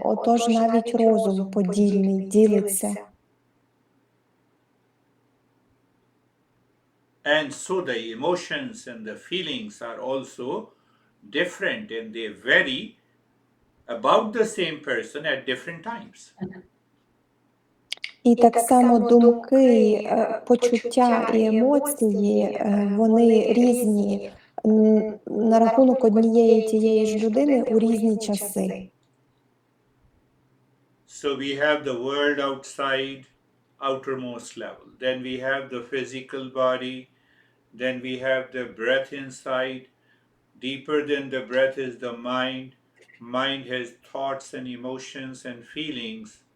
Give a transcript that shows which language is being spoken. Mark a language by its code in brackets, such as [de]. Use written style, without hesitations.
[uk] Отож навіть розум подільний, ділиться. [en] And so the emotions and the feelings are also different and they vary about the same person at different times. [uk] І так само думки, почуття і емоції, вони різні на рахунок однієї тієї ж людини у різні часи. [en] So we have the world outside, outermost level. Then we have the physical body. Then we have the breath inside. Deeper than the breath is the mind. Mind has thoughts and emotions and feelings.